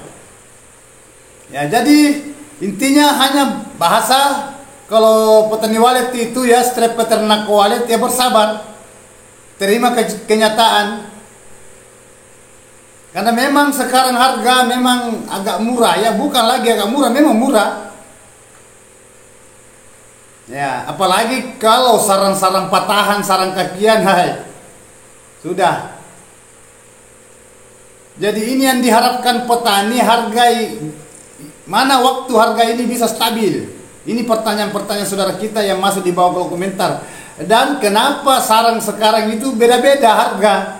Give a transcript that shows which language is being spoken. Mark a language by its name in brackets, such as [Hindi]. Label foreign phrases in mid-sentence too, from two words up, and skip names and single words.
[Indonesian] Ya, jadi intinya hanya bahasa, kalau petani walet itu ya, strep peternak walet ya, bersabar, terima kenyataan. Karena memang sekarang harga memang agak murah, ya, bukan lagi agak murah, memang murah. Ya, apalagi kalau sarang-sarang patahan, sarang kakian, sudah. Jadi ini yang diharapkan petani, mana waktu harga ini bisa stabil? Ini pertanyaan-pertanyaan saudara kita yang masuk di bawah kolom komentar. Dan kenapa sarang sekarang itu beda-beda harga?